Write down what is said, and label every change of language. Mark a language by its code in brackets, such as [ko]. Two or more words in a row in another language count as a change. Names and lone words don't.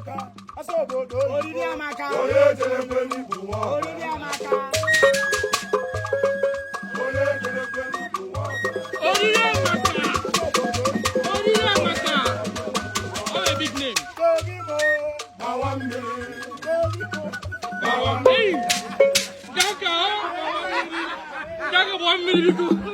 [ig] Oriri amaka. Onye chere mgbe m igbu nwa ọbara. Oriri amaka. Onye chere mgbe m igbu nwa ọbara. Oriri amaka. Oriri amaka. [en] Oh, a big name. [ig] Gbawa mmiri. Hey! Daga, oh! Daga, [en] one minute ago.